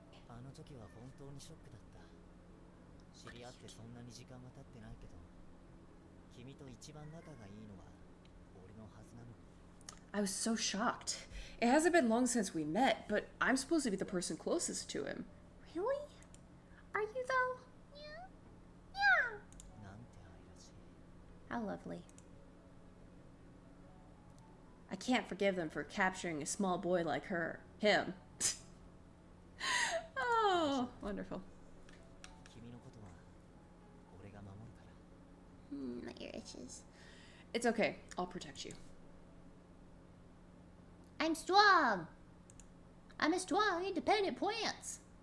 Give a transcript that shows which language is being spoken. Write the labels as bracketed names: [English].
[Japanese] あの時は本当にショックだった知り合ってそんなに時間は経ってないけど君と一番仲がいいのは俺のはずなの [English] I was so shocked. It hasn't been long since we met, but I'm supposed to be the person closest to him. Really? Are you though? Yeah. Yeah. [Japanese] なんて愛らしい [English] How lovely. I can't forgive them for capturing a small boy like him. Oh, wonderful. [Japanese] 君のことは俺が守るから [English] My ear itches. It's okay. I'll protect you. I'm strong. I'm a strong, independent prince.